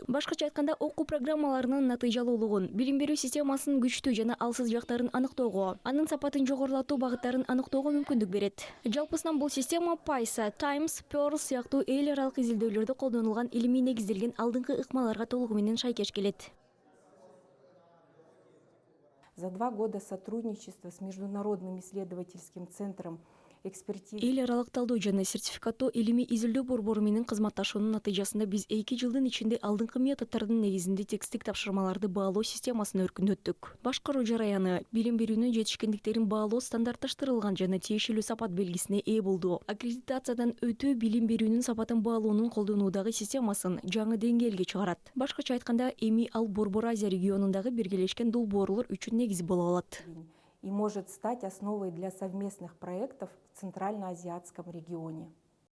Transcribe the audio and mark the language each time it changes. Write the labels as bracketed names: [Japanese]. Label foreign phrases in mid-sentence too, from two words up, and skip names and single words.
[Kyrgyz] Башкача айтканда, окуу программаларынын натыйжалуулугун, билим берүү системасынын күчтүү жана алсыз жактарын аныктоого, анын сапатын жогорулатуу багыттарын аныктоого мүмкүндүк берет. Жалпысынан бул система PISA, Times, Pearl сыяктуу эл аралык изилдөөлөрдө колдонулган илимий негизделген алдыңкы ыкмаларга толугу менен шайкеш келет. [Russian] За 2 года сотрудничества с Международным исследовательским центром экспертизы. [Kyrgyz] Эл аралык талдоо жана сертификаттоо илимий изилдөө борбору менен кызматташуунун натыйжасында биз 2 жылдын ичинде алдыңкы методдордун негизинде тексттик тапшырмаларды баалоо системасын өркүндөттүк. Башкаруу жараяны, билим берүүнүн жетишкендиктерин баалоо стандартташтырылган жана тиешелүү сапат белгисине ээ болду. Аккредитациядан өтүү билим берүүнүн сапатын баалоонун колдонуудагы системасын жаңы деңгээлге чыгарат. Башкача айтканда, эми ал Борбор Азия регионундагы биргелешкен долбоорлор үчүн негиз боло алат. [Russian] И может стать основой для совместных проектов в Центральноазиатском регионе.